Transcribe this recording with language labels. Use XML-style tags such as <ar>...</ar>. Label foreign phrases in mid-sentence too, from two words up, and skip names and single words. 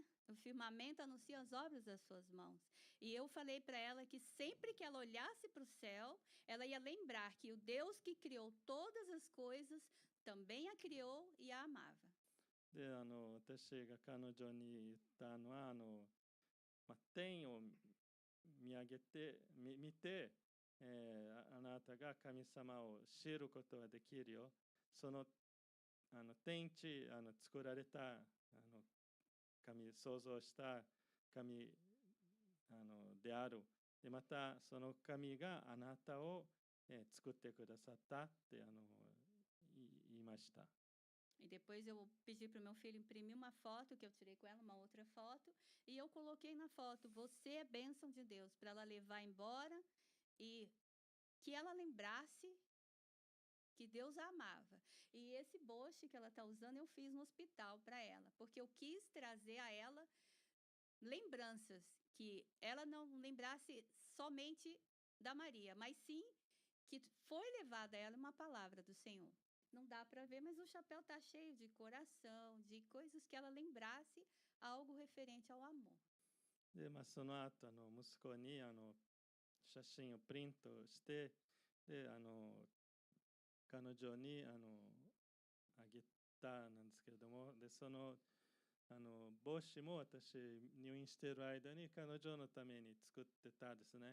<pt>O firmamento anuncia as obras das suas mãos. E eu falei para ela que sempre que ela olhasse para o céu, ela ia lembrar que o Deus que criou todas as coisas também a criou e a amava.</pt> <ja>で、私が彼女に言ったのは、天を見上げて、見て、あなたが神様を知ることができるよ。その天地作られた神、創造した神である。で、またその神があなたを、作ってくださったって言いました。</ja> <pt>E depois eu pedi para o meu filho imprimir uma foto que eu tirei com ela, uma outra foto, e eu coloquei na foto: você é bênção de Deus, para ela levar embora e que ela lembrasse que Deus a amava. E esse boche que ela está usando eu fiz no hospital para ela, porque eu quis trazer a ela lembranças, que ela não lembrasse somente da Maria, mas sim que foi levada a ela uma palavra do Senhor. Não dá para ver, mas o chapéu está cheio de coração, de coisas que ela lembrasse algo referente ao amor.</pt> <ja>で、その後息子に写真をプリントして、で彼女にあげたなんですけれども、でその帽子も私入院している間に彼女のために作ってたですね。</ja>